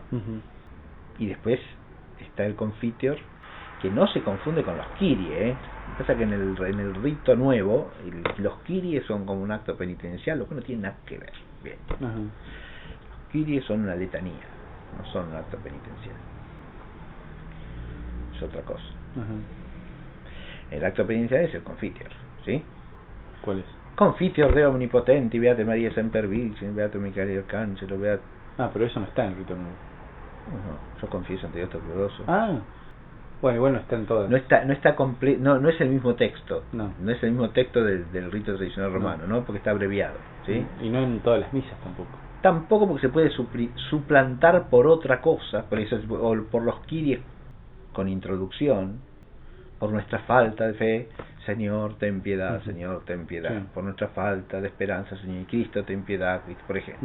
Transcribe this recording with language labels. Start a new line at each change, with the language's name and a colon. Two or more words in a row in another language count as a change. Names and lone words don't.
Spanish: Y después está el confiteor, que no se confunde con los kyrie, Lo que pasa es que en el rito nuevo los kyrie son como un acto penitencial, lo que no tiene nada que ver. Bien. Los kyrie son una letanía, no son un acto penitencial, es otra cosa. El acto penitencial es el confiteor, ¿sí? ¿Cuál es?
Latin: Confiteor Deo omnipotente, Beate María Semper Virgen, Beato Micael Arcángelo, Beato...
Spanish: pero eso no está en el rito nuevo. Yo confieso ante Dios Todopoderoso. Bueno, igual no está en todas. No está completo, no es el mismo texto. No es el mismo texto del rito tradicional romano, ¿no? Porque está abreviado, ¿sí? Y no en todas las misas tampoco. Tampoco, porque se puede suplantar por otra cosa, por eso, o por los kyries con introducción, por nuestra falta de fe, Señor ten piedad, Señor ten piedad, por nuestra falta de esperanza, Señor Cristo ten piedad, Cristo, por ejemplo.